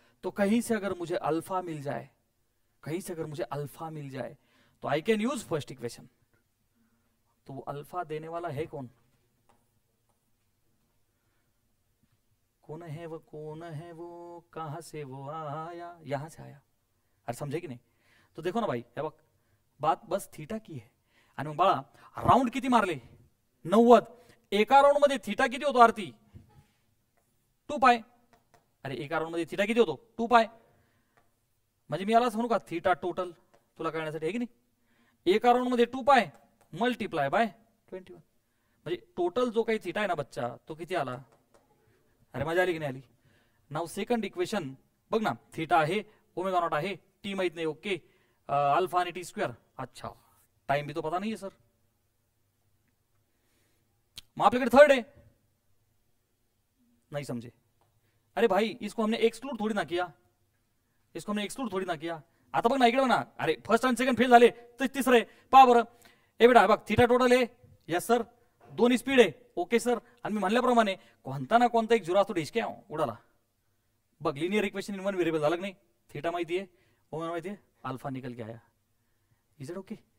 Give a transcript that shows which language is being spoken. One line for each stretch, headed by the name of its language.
Hindi: तो कहीं से अगर मुझे अल्फा मिल जाए, कहीं से अगर मुझे अल्फा मिल जाए, तो I can use first equation. तो अल्फा देने वाला है कौन? कौन है वो, कौन है वो, कहां से वो आया? यहां से आया. अरे समझे की नाही? तो देखो ना भाई,
Marathi: हे बघ, बात बस थीटा की आहे. आणि मग बाळा राऊंड किती मारले? 90. एका राऊंड मध्ये थीटा किती होतो आरती? 2 पाय. अरे एका राऊंड मध्ये थीटा किती होतो? 2 पाय. म्हणजे मी यालाच म्हणू का थीटा टोटल, तुला कळण्यासाठी आहे की नाही? एका राऊंड मध्ये 2 पाय मल्टिप्लाय बाय 21. म्हणजे टोटल जो काही थीटा आहे ना बच्चा, तो किती आला? अरे मजा आली की नाही आली? नाव सेकंड इक्वेशन बघ ना, थीटा आहे, ओमेगा नॉट आहे, टी माहित नाही, ओके, अल्फा आणि टी स्क्वायर.
Hindi: अच्छा, टाइम भी तो पता नहीं है सर.
Marathi: मग आपल्याकडे
Hindi: थर्ड है, नहीं समझे? अरे भाई इसको हमने एक्सक्लूड थोड़ी ना किया, इसको हमने एक्सक्लूड थोड़ी ना किया.
Marathi: आता बघ ना इकडे ना, अरे फर्स्ट आणि सेकंड फेल झाले तर तिसरं आहे. पहा बरं, ए बेटा बघ, थीटा टोटल आहे, यस सर, दोन्ही स्पीड आहे, ओके सर. आणि मी म्हणल्याप्रमाणे कोणता ना कोणता एक झिरो असतो, डिस्क्या उडाला. बघ linear equation in one variable झालं नाही. थीटा माहिती आहे, ओमेगा माहिती आहे,
Hindi: अल्फा निकल के आया.
English: Is it okay?